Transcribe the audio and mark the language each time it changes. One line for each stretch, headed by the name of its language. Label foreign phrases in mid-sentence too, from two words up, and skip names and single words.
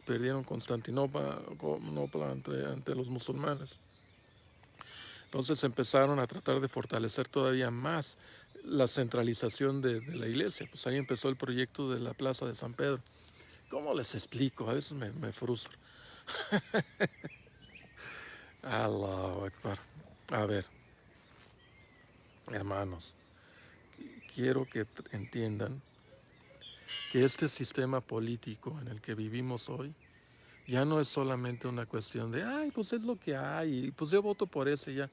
Spanish: Perdieron Constantinopla ante los musulmanes. Entonces empezaron a tratar de fortalecer todavía más la centralización de la iglesia. Pues ahí empezó el proyecto de la Plaza de San Pedro. ¿Cómo les explico? A veces me frustro.
Arabic: الله أكبر.
Spanish: A ver, hermanos, quiero que entiendan que este sistema político en el que vivimos hoy ya no es solamente una cuestión de, ay, pues es lo que hay, y pues yo voto por ese ya.